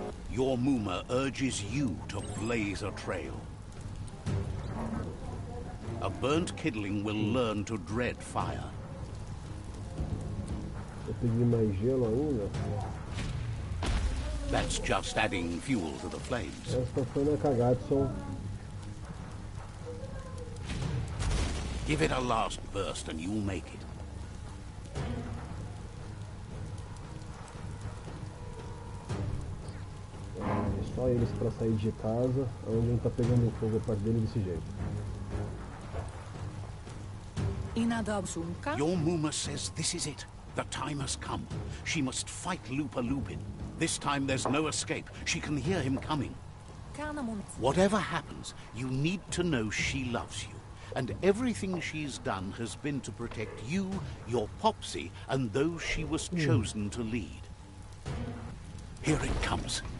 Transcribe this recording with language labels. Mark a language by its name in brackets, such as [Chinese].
[English] Your Muma urges you to blaze a trail. A burnt kidling will learn to dread fire. [Portuguese] Eu peguei mais gelo ainda. [English] That's just adding fuel to the flames. [Portuguese] Essa foi na Kagatsu. [English] Give it a last burst and you'll make it. [Portuguese] Só eles pra sair de casa, onde não tá pegando fogo a parte dele desse jeito. [English] Your Muma says this is it. The time has come. She must fight Lupa Lupin. This time there's no escape. She can hear him coming. Whatever happens, you need to know she loves you. And everything she's done has been to protect you, your Popsy, and those she was chosen to lead. Here it comes.